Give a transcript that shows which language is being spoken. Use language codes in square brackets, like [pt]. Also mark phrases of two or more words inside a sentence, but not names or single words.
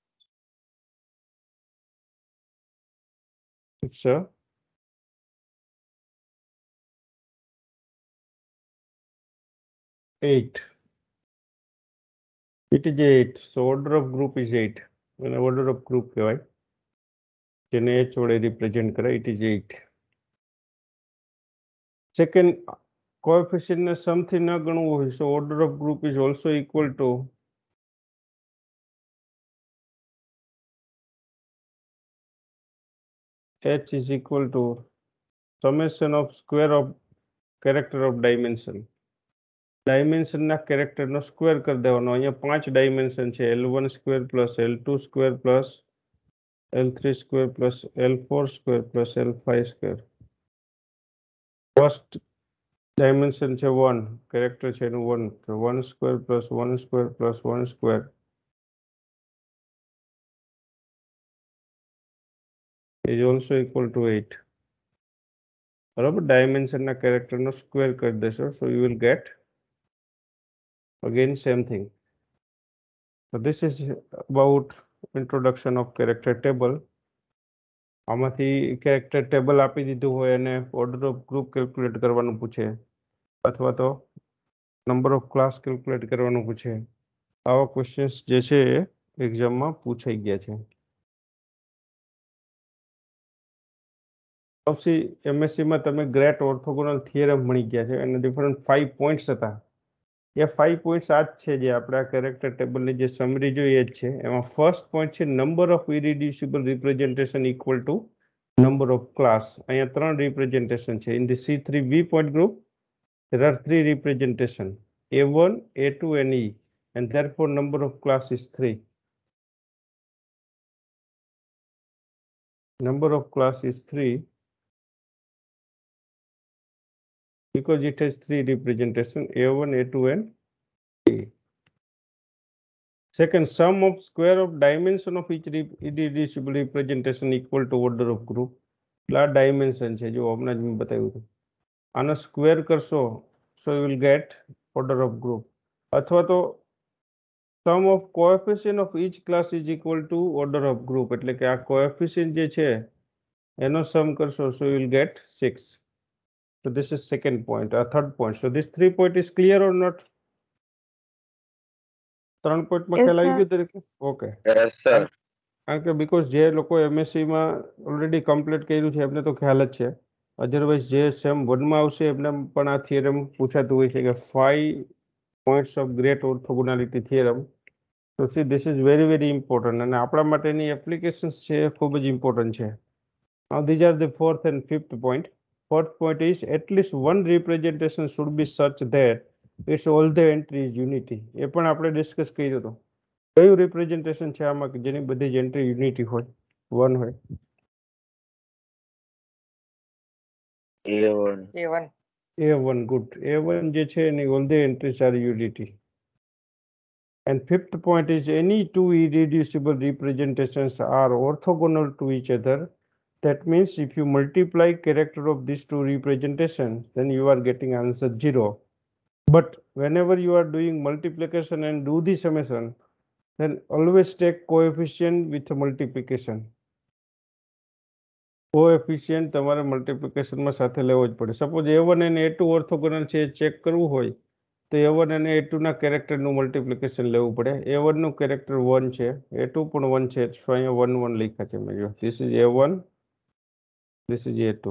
[en] 6, 8. It is 8. So order of group is 8. [gu] અને order of group કહેવાય, જેને H વડે રિપ્રેઝેન્ટ કરે. [en] It is 8. [gu] Second, coefficient ને sum થી ન ગણવું હોય, [en] so order of group is also equal to H is equal to summation of square of character of dimension. [gu] ડાયમેન્શન ના કેરેક્ટર નો સ્ક્વેર કરી દેવાનો. અહીંયા 5 ડાયમેન્શન છે. [en] L1 square plus L2 square plus L3 square plus L4 square plus L5 square. first dimension [gu] છે 1, કેરેક્ટર છે એનું 1. તો [en] 1 square plus 1 square plus 1 square is also equal to 8. [gu] બરાબર. ડાયમેન્શનના કેરેક્ટરનો સ્ક્વેર કરી દેશો, [en] so you will get again same thing. So this is about introduction of character table. [gu] આમાંથી [en] character table [gu] આપી દીધું હોય અને [en] order of group calculate [gu] કરવાનું પૂછે, અથવા તો [en] number of class calculate [gu] કરવાનું પૂછે. આવા ક્વેશ્ચન્સ જે છે એક્ઝામમાં પૂછાઈ ગયા છે. એમએસસીમાં તમે [en] great orthogonal theorem [gu] ભણી ગયા છે અને [en] different 5 points [gu] હતા. એ 5 પોઈન્ટ્સ આ જ છે જે આપણે આ કેરેક્ટર ટેબલની જે સમરી જોઈએ જ છે. એમાં [en] first point [gu] છે [en] number of irreducible representation equal to number of class. [gu] અહીંયા 3 રિપ્રેઝેન્ટેશન છે. [en] in the C3B point group there are 3 representation: A1, A2, and E, and therefore number of class is 3. Number of class is 3 because it has 3 representation: A1, A2, and E. Second, sum of square of dimension of each irreducible representation equal to order of group. [gu] આ ડાયમેન્શન છે, જો હમણાં જ મેં બતાવ્યું હતું. આનો સ્ક્વેર કરશો [en] so you will get order of group, [gu] અથવા તો [en] sum of coefficient of each class is equal to order of group, [gu] એટલે કે આ કોએફિશિયન્ટ જે છે એનો સમ કરશો [en] so you will get 6. So this is second point, third point. So this 3 point is clear or not? [gu] 3 point માં [en] Yes, [gu] ખ્યાલ આવી [en] sir. [gu] ગયો તરીકે? ઓકે. [en] Yes, sir. [gu] કારણ કે બીકોઝ જે લોકો MSc માં ઓલરેડી કમ્પ્લીટ કર્યું છે એમને તો ખ્યાલ જ છે, અધરવાઇઝ જે સેમ 1 માં આવશે એમને પણ આ થિયરમ પૂછાતું હોય છે કે [en] 5 points of great orthogonality theorem. So see, this is very very important, [gu] અને આપણા માટેની એપ્લિકેશન્સ છે એ ખૂબ જ ઇમ્પોર્ટન્ટ છે. [en] Now these are the fourth and fifth point. Fourth point is at least one representation should be such that its all the entry is unity. [gu] એ પણ આપણે ડિસ્કસ કર્યું હતું. કયું રિપ્રેઝન્ટેશન છે આમાં કે જેની બધી જ એન્ટ્રી યુનિટી હોય, વન હોય? A1. A1. [en] A1, good. A1 [gu] જે છે એની [en] all the entries are unity. And fifth point is any two irreducible representations are orthogonal to each other. That means if you multiply character of these two representations, then you are getting answer 0. But whenever you are doing multiplication and do the summation, then always take coefficient with multiplication. [gu] Coefficient તમારે મલ્ટિપ્લિકેશનમાં સાથે લેવો જ પડે. સપોઝ A1 અને A2 ઓર્થોગોનલ છે ચેક કરવું હોય તો A1 અને A2 ના કેરેક્ટરનું મલ્ટિપ્લિકેશન લેવું પડે. A1 નું કેરેક્ટર 1 છે, A2 પણ 1 છે, તો અહીંયા 1 1 લખ્યા છે મેં. જો [en] this is A1, this is A2.